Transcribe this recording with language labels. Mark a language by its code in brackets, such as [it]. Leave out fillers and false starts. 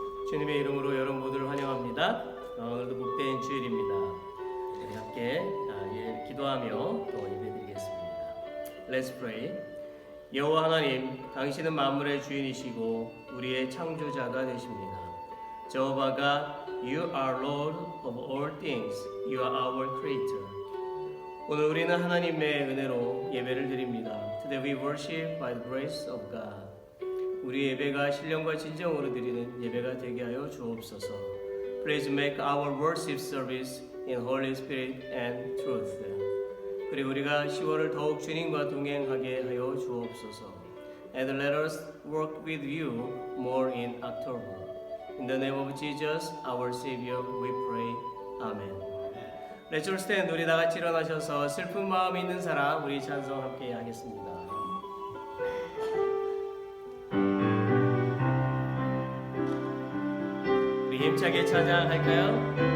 [ko] 주님의 이름으로 여러분 모두를 환영합니다. 오늘도 복된 주일입니다. 우리 함께 기도하며 또 예배드리겠습니다. [en] Let's pray. [ko] 여호와 하나님, 당신은 만물의 주인이시고 우리의 창조자가 되십니다. [en] Jehovah God, You are Lord of all things. You are our Creator. [ko] 오늘 우리는 하나님의 은혜로 예배를 드립니다. [en] Today we worship by the grace of God. [ko] 우리 예배가 신령과 진정으로 드리는 예배가 되게 하여 주옵소서. [en] Please make our worship service in Holy Spirit and truth. [ko] 그리고 우리가 10월을 더욱 주님과 동행하게 하여 주옵소서. [en] And let us work with you more in October. In the name of Jesus, our Savior, we pray. Amen. Let's all stand. [ko] 우리 다 같이 일어나셔서 슬픈 마음 있는 사람 우리 찬송 함께 하겠습니다. 힘차게 찬양할까요?